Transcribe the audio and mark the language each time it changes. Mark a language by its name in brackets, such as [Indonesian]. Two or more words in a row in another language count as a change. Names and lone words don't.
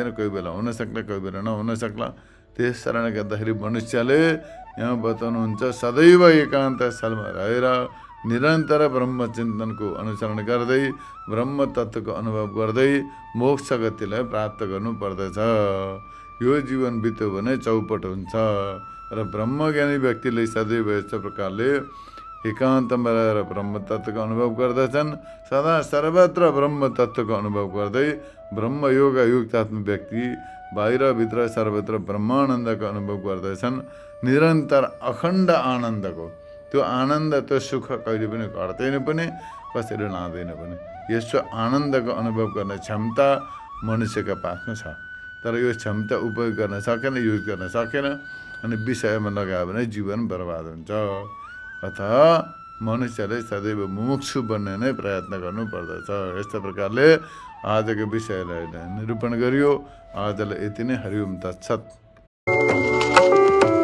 [Nepali] कोही बेला हुन सक्ला, कोही बेला नहुन सक्ला। त्यस कारणले गर्दाखेरि मनुष्यले यहाँ बताउनुहुन्छ सदैव एकान्त स्थलमा रहेर निरन्तर ब्रह्मचिन्तनको अनुसरण गर्दै ब्रह्म तत्त्वको अनुभव गर्दै मोक्ष गतिलाई प्राप्त गर्नुपर्दछ। यो जीवन बित्यो भने चौपट हुन्छ र ब्रह्मज्ञानी व्यक्तिले सदैव यस्तो प्रकारले एकान्तमा रहेर ब्रह्म तत्त्वको अनुभव गर्दछन्। सदा सर्वत्र ब्रह्म तत्त्वको अनुभव गर्दै ब्रह्मयोग युक्तात्म व्यक्ति बाहिरभित्र सर्वत्र ब्रह्मानन्दको अनुभव गर्दछन्। निरन्तर अखण्ड आनन्दको, त्यो आनन्द, त्यो सुख कहिले पनि घट्दैन पनि, कसैले लाँदैन पनि। यसो आनन्दको अनुभव गर्ने क्षमता मनुष्यका पासमा छ, तर यो क्षमता उपयोग गर्न सकेन, युज गर्न सकेन, अनि विषयमा लगायो भने जीवन बर्बाद हुन्छ। अतः मनुष्यले सदैव मुमुक्षु बन्ने नै प्रयत्न गर्नुपर्दछ। यस्तो प्रकारले आजको विषयलाई निरूपण गरियो। आजलाई यति नै। [Sanskrit] हरि ओम तत्सत्।